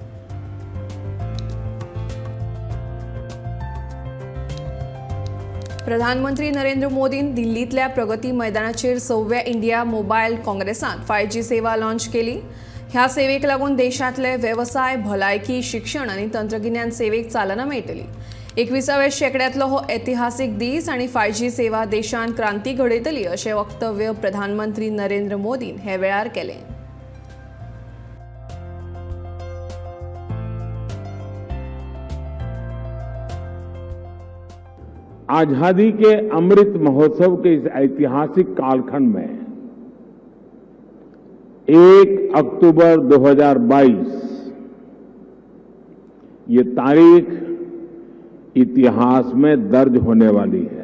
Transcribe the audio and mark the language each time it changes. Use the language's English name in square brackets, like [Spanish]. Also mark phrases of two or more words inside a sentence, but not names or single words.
[Konkani] प्रधानमंत्री नरेंद्र मोदीन दिल्लीतल्या प्रगती मैदानाचेर 6व्या इंडिया मोबायल काँग्रेसांत 5G सेवा लॉन्च केली। ह्या सेवेक लागून देशातले व्यवसाय, भलायकी, शिक्षण आणि तंत्रज्ञान सेवेक चालना मेळटली। 21व्या शेंकड्यांतलो हो ऐतिहासिक दीस आणि 5G सेवा देशांत क्रांती घडयतली अशें वक्तव्य प्रधानमंत्री नरेंद्र मोदीन हे वेळार केलें। [Hindi] आजादी के अमृत महोत्सव के इस ऐतिहासिक कालखंड में 1 अक्टूबर 2022 ये तारीख इतिहास में दर्ज होने वाली है।